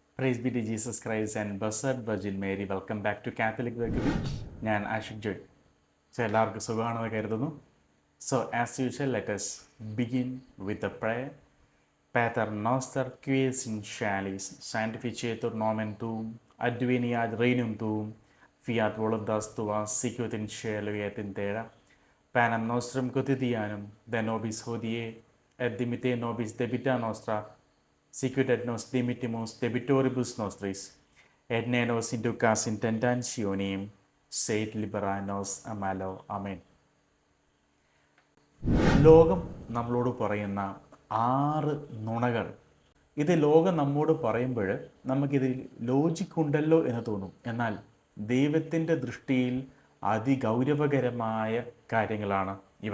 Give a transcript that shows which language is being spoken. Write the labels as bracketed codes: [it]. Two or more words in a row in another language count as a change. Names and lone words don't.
[en] Praise be to Jesus Christ and Blessed Virgin Mary. Welcome back to Catholic Vekkubi. [ml] ഞാൻ ആഷിഖ് ജോയ്. സോ എല്ലാവർക്കും സുഖമാണെന്ന് കരുതുന്നു. [en] So as usual let's begin with a prayer. [la] Pater noster qui es in caelis, sanctificetur nomen tuum, adveniat regnum tuum, fiat voluntas tua sicut in caelo et in terra. Panem nostrum quotidianum de nobis hodie, et dimitte nobis debita nostra, sicut et nos dimittimus debitoribus nostris, et ne nos inducas in tentationem, sed libera nos a malo. Amen. [ml] ലോകം നമ്മളോട് പറയുന്ന 6 നുണകൾ. ഇത് ലോകം നമ്മോട് പറയുമ്പോൾ നമുക്കിതിൽ ലോജിക്കുണ്ടല്ലോ എന്ന് തോന്നും. എന്നാൽ ദൈവത്തിൻ്റെ ദൃഷ്ടിയിൽ അതിഗൗരവകരമായ കാര്യങ്ങളാണ് ഇവ.